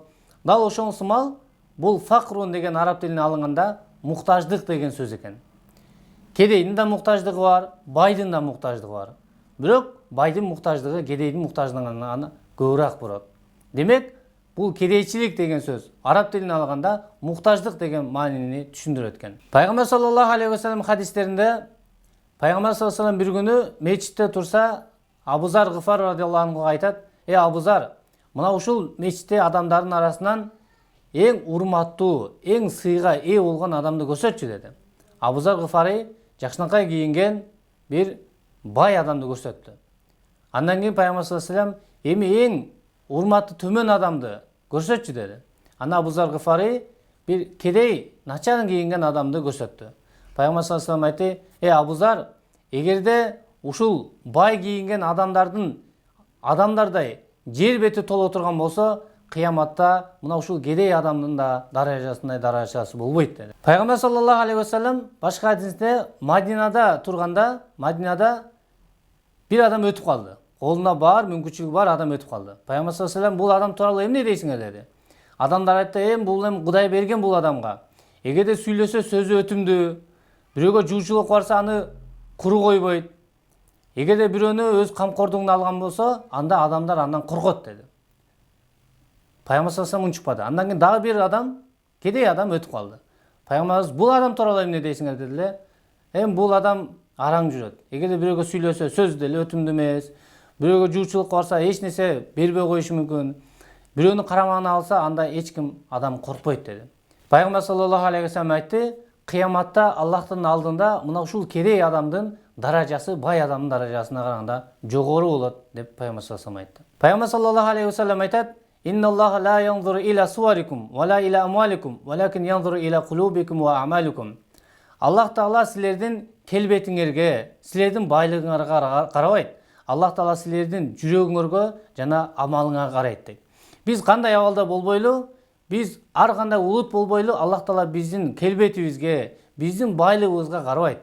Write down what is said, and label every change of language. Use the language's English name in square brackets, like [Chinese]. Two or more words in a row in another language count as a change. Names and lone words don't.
[Kyrgyz] Дал ошол сымал бул факрун деген араб тилине алынганда муктаждык деген сөз экен. Кедейдин да муктаждыгы бар, байдын да муктаждыгы бар. Бирок байдын муктаждыгы кедейдин муктаждыгынан көбүрөөк болот. Демек, бул кедейчилик деген сөз араб тилине алганда муктаждык деген маанини түшүндүрөт экен. Пайгамбар [Arabic] صلى الله عليه وسلم [Kyrgyz] хадистеринде Пайгамбар [Arabic] صلى الله عليه وسلم [Kyrgyz] бир күнү мечитте турса, Абу Зар Гыфар [Arabic] رضي الله عنه [Kyrgyz] айтат: Абу Зар, мына ушул мечитте адамдардын арасынан эң урматтуу, эң сыйга ээ болгон адамды көрсөтчү деди. Абу Зар Гыфари жакшынакай кийинген бир бай адамды көрсөттү. Андан кийин Пайгамбар [Arabic] صلى الله عليه وسلم [Kyrgyz] эми эң урматы төмөн адамды көрсөтчү деди. Ана Абу Зар Гыфари бир кедей, начар кийинген адамды көрсөттү. Пайгамбар [Arabic] صلى الله عليه وسلم [Kyrgyz] айтты: Абу Зар, эгерде ушул бай кийинген адамдардай жер бети толо турган болсо, кыяматта мына ушул кедей адамдын да даражасындай даражасы болбойт деди. Пайгамбар [Arabic] صلى الله عليه وسلم [Kyrgyz] башка хадисте Мадинада турганда, Мадинада бир адам өтүп калды. Колуна бар, мүмкүнчүлүгү бар адам өтүп калды. Пайгамбар [Arabic] صلى الله عليه وسلم [Kyrgyz] бул адам тууралуу эмне дейсиңер деди. Адамдар айтты: бул Кудай берген бул адамга. Эгерде сүйлөсө сөзү өтүмдүү, бирөөгө жуучулук барса аны куру койбойт. Эгерде бирөөнү өз камкордугуна алган болсо, анда адамдар андан коркот деди. Пайгамбар [Arabic] صلى الله عليه وسلم [Kyrgyz] унчукпады. Андан кийин дагы бир адам, кедей адам өтүп калды. Пайгамбарыбыз: бул адам тууралуу эмне дейсиңер дедиле. Бул адам араң жүрөт. Эгерде бирөөгө сүйлөсө сөзү деле өтүмдүү эмес, бирөөгө жуучулук барса эч нерсе бербей коюшу мүмкүн. Бирөөнү карамагына алса, анда эч ким адам коркпойт деди. Пайгамбар [Arabic] صلى الله عليه وسلم [Kyrgyz] айтты: кыяматта Аллахтын алдында мына ушул кедей адамдын даражасы бай адамдын даражасына караганда жогору болот деп Пайгамбар [Arabic] صلى الله عليه وسلم [Kyrgyz] айтты. [Arabic] Пайгамбар صلى الله عليه وسلم айтат: إن الله لا ينظر إلى صوركم ولا إلى أموالكم ولكن ينظر إلى قلوبكم وأعمالكم. [Kyrgyz] Аллах Таала силердин келбетиңерге, силердин байлыгыңарга карабайт. Аллах Таала силердин жүрөгүңөргө жана амалыңарга карайт дейт. Биз кандай абалда болбойлу, биз ар кандай улут болбойлу, Аллах Таала биздин келбетибизге, биздин байлыгыбызга карабайт.